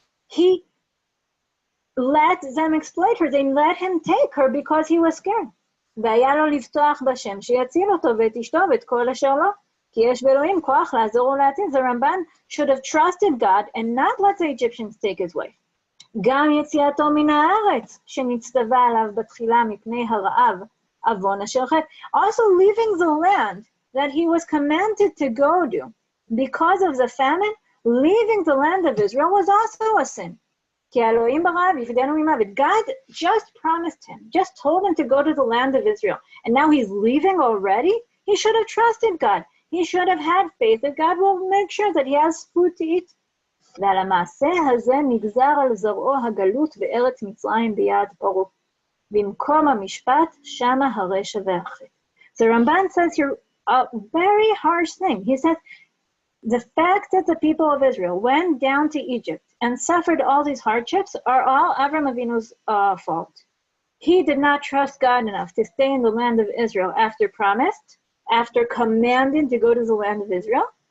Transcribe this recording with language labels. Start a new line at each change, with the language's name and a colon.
English: He let them exploit her. They let him take her because he was scared.
Hebrew: והיה לו לבטוח בשם שיציל אותו ואת אשתו ואת כל אשר לו. כי יש באלוהים כוח לעזור ולהציל.
English: The Ramban should have trusted God and not let the Egyptians take his wife.
Hebrew: גם יציאתו מן הארץ שנצטווה עליו בתחילה מפני הרעב עוון אשר חטא.
English: Also leaving the land that he was commanded to go to because of the famine, leaving the land of Israel was also a sin.
Hebrew: כי אלוהים ברעב יפדנו ממוות.
English: God just promised him, just told him to go to the land of Israel. And now he's leaving already? He should have trusted God. He should have had faith that God will make sure that he has food to eat.
Hebrew: ועל המעשה הזה נגזר על זרעו הגלות בארץ מצרים ביד פרעה. במקום המשפט שמה הרשע והחטא.
English: The Ramban says here a very harsh thing. He says, the fact that the people of Israel went down to Egypt and suffered all these hardships are all Avraham Avinu's fault. He did not trust God enough to stay in the land of Israel after promised, after commanded to go to the land of Israel.